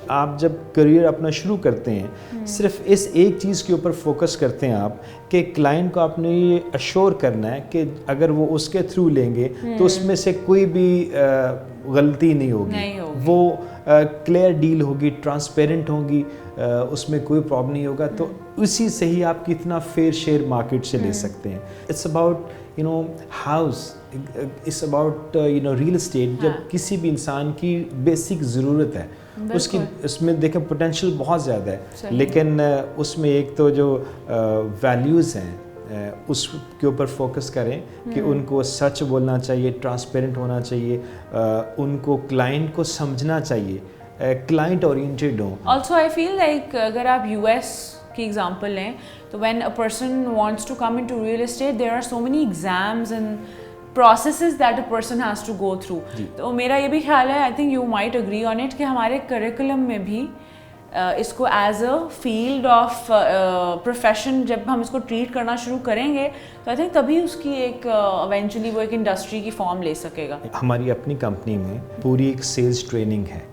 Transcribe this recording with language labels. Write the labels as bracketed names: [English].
[Urdu] آپ جب کریئر اپنا شروع کرتے ہیں صرف اس ایک چیز کے اوپر فوکس کرتے ہیں آپ کہ کلائنٹ کو آپ نے یہ اشور کرنا ہے کہ اگر وہ اس کے تھرو لیں گے تو اس میں سے کوئی بھی غلطی نہیں ہوگی, وہ کلیئر ڈیل ہوگی, ٹرانسپیرنٹ ہوگی, اس میں کوئی پرابلم نہیں ہوگا. تو اسی سے ہی آپ کتنا فیئر شیئر مارکیٹ سے لے سکتے ہیں. [English] It's about house, it's about real estate. [Urdu] جب کسی بھی انسان کی بیسک ضرورت ہے اس میں دیکھیں پوٹینشیل بہت زیادہ ہے, لیکن اس میں ایک تو جو ویلیوز ہیں اس کے اوپر فوکس کریں کہ ان کو سچ بولنا چاہیے, ٹرانسپیرنٹ ہونا چاہیے, ان کو کلائنٹ کو سمجھنا چاہیے, کلائنٹ اورینٹیڈ ہوں. [English] also I feel like [Urdu] اگر آپ US کی ایگزامپل لیں تو [English] when a person wants to come into real estate there are so many exams and processes that a person has to go through. [Urdu] تو میرا یہ بھی خیال ہے, [English] I think you might agree on it, [Urdu] کہ ہمارے کریکولم میں بھی اس کو [English] as a field of profession [Urdu] جب ہم اس کو ٹریٹ کرنا شروع کریں گے تو [English] I think [Urdu] تبھی اس کی ایک ایونچولی وہ ایک انڈسٹری کی فارم لے سکے گا. ہماری اپنی کمپنی میں پوری ایک سیلز ٹریننگ ہے